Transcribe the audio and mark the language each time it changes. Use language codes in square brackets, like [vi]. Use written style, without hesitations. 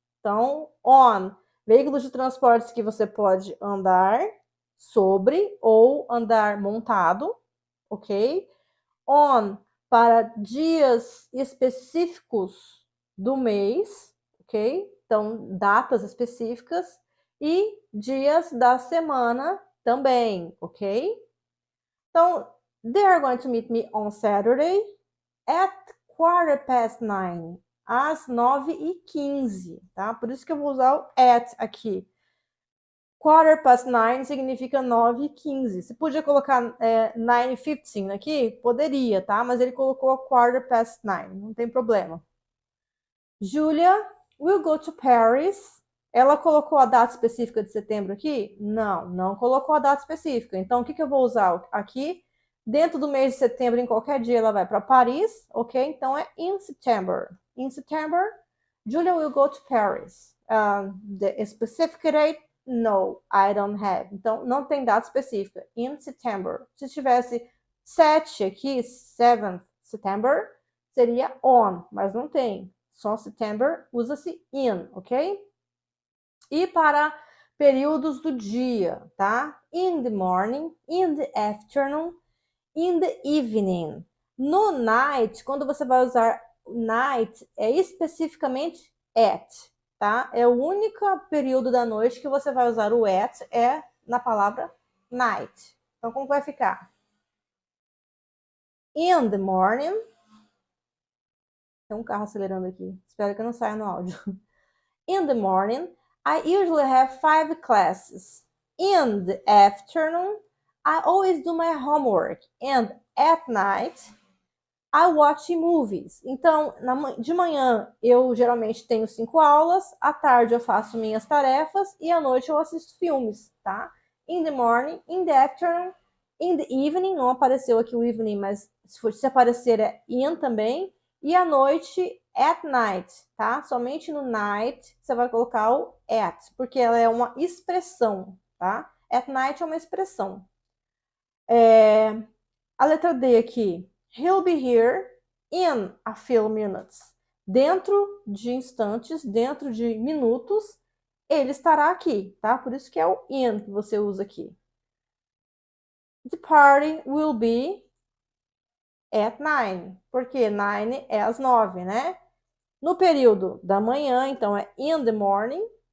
[pt] Então, on. Veículos de transportes que você pode andar sobre ou andar montado, ok? On, para dias específicos do mês, ok? Então, datas específicas e dias da semana também, ok? Então, [en] they are going to meet me on Saturday at 9:15, [pt] às 9h15, tá? Por isso que eu vou usar o at aqui. 9:15 significa 9h15. Você podia colocar 9:15 aqui? Poderia, tá? Mas ele colocou 9:15, não tem problema. [en] Julia will go to Paris. [pt] Ela colocou a data específica de setembro aqui? Não, não colocou a data específica. Então, o que eu vou usar aqui? Dentro do mês de setembro, em qualquer dia, ela vai para Paris, ok? Então, é [en] in September. In September, Julia will go to Paris. The specific date, no, I don't have. [pt] Então, não tem data específica. [en] In September. [pt] Se tivesse 7 aqui, [en] 7th September, [pt] seria on, mas não tem. Só September usa-se in, ok? E para períodos do dia, tá? [en] In the morning, in the afternoon, in the evening. [pt] No night, quando você vai usar night, é especificamente at, tá? É o único período da noite que você vai usar o at, é na palavra night. Então, como vai ficar? [en] In the morning. [pt] Tem um carro acelerando aqui. Espero que não saia no áudio. [en] In the morning, I usually have 5 classes. In the afternoon, I always do my homework. And at night, I watch movies. [pt] Então, de manhã eu geralmente tenho 5 aulas, à tarde eu faço minhas tarefas e à noite eu assisto filmes, tá? [en] In the morning, in the afternoon, in the evening, [pt] não apareceu aqui o evening, mas se aparecer é in também. E à noite, [en] at night, [pt] tá? Somente no night você vai colocar o at, porque ela é uma expressão, tá? [en] At night [pt] é uma expressão. A letra D aqui. [en] He'll be here in a few minutes. [pt] Dentro de instantes, dentro de minutos, ele estará aqui, tá? Por isso que é o in que você usa aqui. [en] The party will be at 9. [pt] Porque 9 é às 9, né? No período da manhã, então é [en] in the morning.